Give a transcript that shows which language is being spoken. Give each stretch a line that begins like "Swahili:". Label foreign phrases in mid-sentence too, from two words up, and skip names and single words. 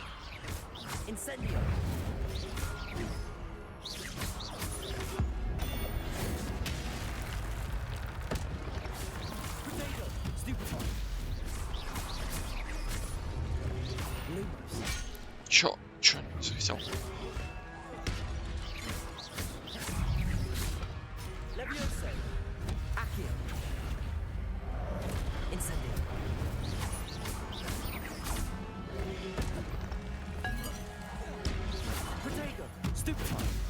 Latin: Incendio. Potato. Stupefy. Lumos.
Russian: Чё не захотел?
Latin: Levioso. Accio. Incendio. Potato. Stupefy.